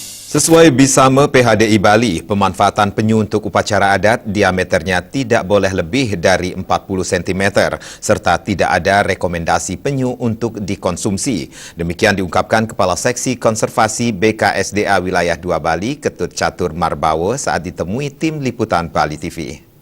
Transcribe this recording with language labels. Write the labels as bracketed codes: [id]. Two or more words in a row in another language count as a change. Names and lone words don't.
[id] Sesuai Bisama PHDI Bali, pemanfaatan penyu untuk upacara adat diameternya tidak boleh lebih dari 40 cm, serta tidak ada rekomendasi penyu untuk dikonsumsi. Demikian diungkapkan Kepala Seksi Konservasi BKSDA Wilayah 2 Bali, Ketut Catur Marbawa saat ditemui tim liputan Bali TV.